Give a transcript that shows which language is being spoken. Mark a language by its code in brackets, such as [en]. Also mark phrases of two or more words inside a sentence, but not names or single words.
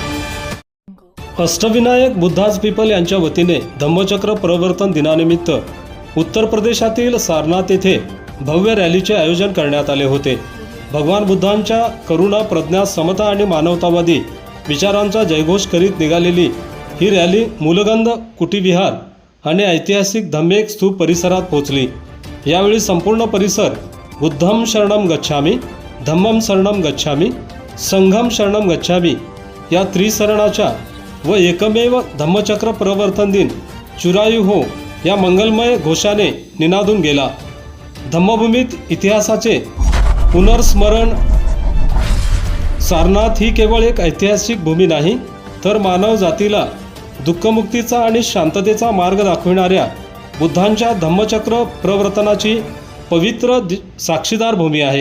[mr] अष्टविनायक बुद्धाज पीपल यांच्या वतीने धम्मचक्र प्रवर्तन दिनानिमित्त उत्तर प्रदेशातील सारनाथ येथे भव्य रॅलीचे आयोजन करण्यात आले होते। भगवान बुद्धांच्या करुणा, प्रज्ञा, समता आणि मानवतावादी विचारांचा जयघोष करीत निघालेली ही रॅली मूलगंध कुटीविहार आणि ऐतिहासिक धम्मेक स्तूप परिसरात पोहोचली। यावेळी संपूर्ण परिसर [pi] बुद्धम शरणम गच्छामी, धम्मम शरणम गच्छामी, संघम शरणम गच्छामी [mr] या त्रिशरणाच्या व एकमेव धम्मचक्र प्रवर्तन दिन चुरायु हो या मंगलमय घोषाने निनादून गेला। धम्मभूमीत इतिहासाचे पुनर्स्मरण। सारनाथ ही केवळ एक ऐतिहासिक भूमी नाही, तर मानव जातीला दुःखमुक्तीचा आणि शांततेचा मार्ग दाखविणाऱ्या बुद्धांच्या धम्मचक्र प्रवर्तनाची पवित्र साक्षीदार भूमी आहे।